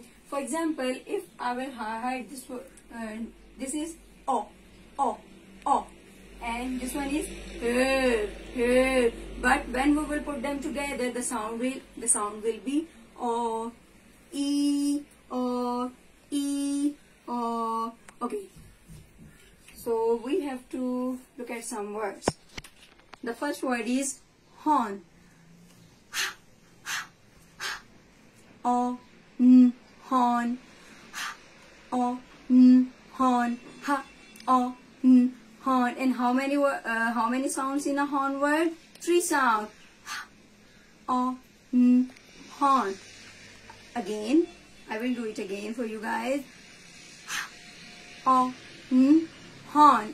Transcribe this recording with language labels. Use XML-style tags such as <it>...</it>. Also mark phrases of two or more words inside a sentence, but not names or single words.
<en>For example, if I will highlight this word, this is O, O, O, and this one is but when we will put them together, the sound will be O, E, O, E, O. Okay. So we have to look at some words. The first word is horn. O, N, horn. O, N, horn. Ha, O, N, horn. And how many sounds in a horn word? 3 sounds. O, N, horn. Again, I will do it again for you guys. O, N, horn.</en>